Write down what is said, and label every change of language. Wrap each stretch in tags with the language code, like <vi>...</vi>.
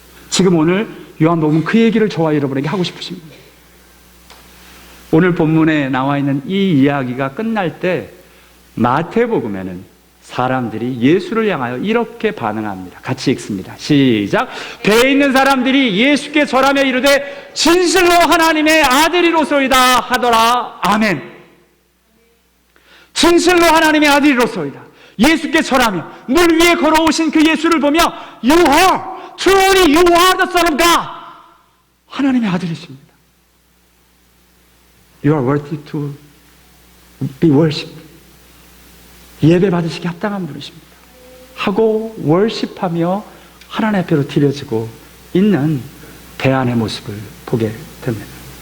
<ko>지금 오늘 요한복음은 그 얘기를 저와 여러분에게 하고 싶으십니다. 오늘 본문에 나와 있는 이 이야기가 끝날 때 마태복음에는 사람들이 예수를 향하여 이렇게 반응합니다. 같이 읽습니다. 시작. 배에 있는 사람들이 예수께 절하며 이르되 진실로 하나님의 아들이로소이다 하더라. 아멘. 진실로 하나님의 아들이로소이다. 예수께 절하며 물 위에 걸어오신 그 예수를 보며</ko> <en>You are, truly you are the Son of God.</en> <ko>하나님의 아들이십니다.</ko> <en>You are worthy to be worshipped.</en> <ko>예배 받으시기 합당한 분이십니다. 하고 월십하며 하나님 앞으로 드려지고 있는 대안의 모습을 보게 됩니다.</ko>